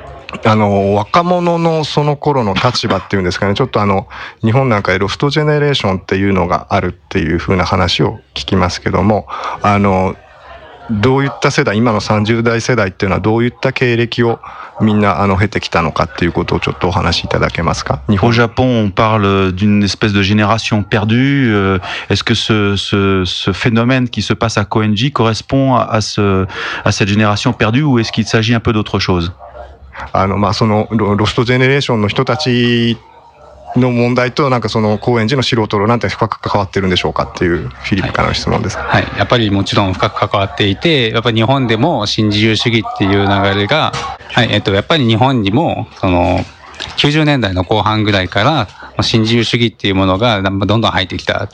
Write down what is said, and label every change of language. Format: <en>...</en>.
<ja>若者のその頃の立場っていうんですかね、ちょっと日本なんかでロストジェネレーションっていうのがあるっていう風な話を聞きますけども、どういった世代、今の30代世代っていうのはどういった経歴をみんな経てきたのかっていうことをちょっとお話しいただけますか。</ja> <fr>日本、Japon、on parle d'une espèce de génération perdue. Est-ce que ce phénomène qui se passe à Koenji correspond à cette génération perdue ou est-ce qu'il s'agit un peu d'autre chose?</fr> <ja>まあそのロストジェネレーションの人たちの問題となんかその高円寺の素人となんて深く関わってるんでしょうかっていうフィリピンからの質問です、はい、はい、やっぱりもちろん深く関わっていて、やっぱり日本でも新自由主義っていう流れが、はい、やっぱり日本にもその90年代の後半ぐらいから新自由主義っていうものがどんどん入ってきた。</ja>